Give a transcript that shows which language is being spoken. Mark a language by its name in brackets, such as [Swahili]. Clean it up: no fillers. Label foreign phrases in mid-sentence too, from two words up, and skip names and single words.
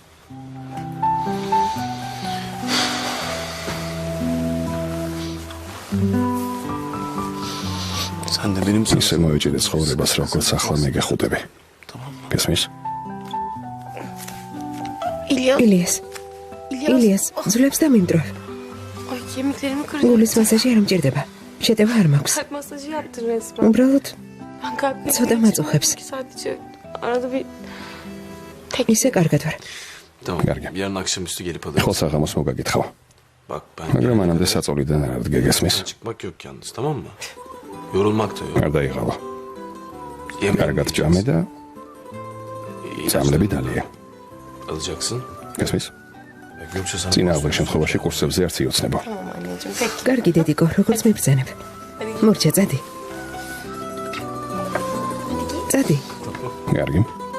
[Georgian] ისე მოვიჭიდე ცხოვრებას, როგორც ახლა მე გეხუტები. გესმის? ილიას, ძლებს დამიმდროვ. [Turkish] Ay kemiklerimi kırdım. [Georgian] გულის მასაჟი არ მჭირდება. შეტევა არ მაქვს. [Turkish] Kalp masajı yaptın resmen. [Georgian] უბრალოდ [Turkish] Ben kalp [Georgian] ცოტა მაწუხებს. [Turkish] Sadece arada bir tek [Georgian] ისე კარგად ვარ. [Turkish] Tamam. Gergin. Yarın akşamüstü gelip alırız. [Georgian] ხო საღამოს მოგაგითხავ. [Turkish] Bak ben [Georgian] მაგრამ მანამდე საწოლიდან არ ადგე გესმის? [Turkish] çıkmak yok yalnız, tamam mı? Yorulmak da yok. [Georgian] არ დაიღალა. [Turkish] Yemeğini [Georgian] კარგად [Turkish] yiyeceksin. [Georgian] ჭამე და [Turkish] İlaçları [Georgian] წამლები დალია. [Turkish] alacaksın. [Georgian] გესმის? [Turkish] Ve Gökçe sana [Georgian] წინა აღარ შემთხვევაში კურსებზე არც იოცნებო. [Turkish] tamam anneciğim. Peki. [Georgian] კარგი დედიკო, როგორც მიბრძანებ. მორჩა, წადი. წადი. კარგი.